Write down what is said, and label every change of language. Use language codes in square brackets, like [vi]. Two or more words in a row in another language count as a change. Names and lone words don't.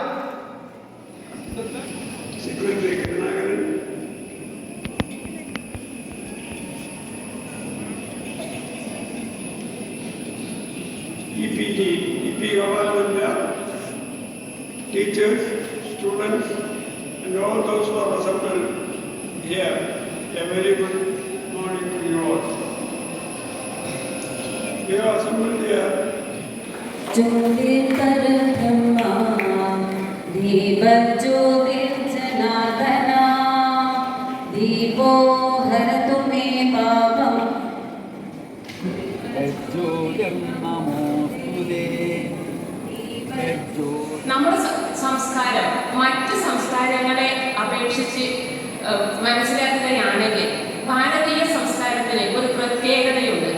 [en] Secretary Karnagaran, EPG, EP Government, teachers, students, and all those who are assembled here, a very good morning to you all. We are assembled here [sa] ज्योतिर्परब्रह्मा दीपज्योतिर्जनार्दना दीपो हरतु मे पापम् [ml] നമ്മുടെ സംസ്കാരം മറ്റ് സംസ്കാരങ്ങളെ അപേക്ഷിച്ച് മനസ്സിലാക്കുകയാണെങ്കിൽ ഭാരതീയ സംസ്കാരത്തിന് ഒരു പ്രത്യേകതയുണ്ട്.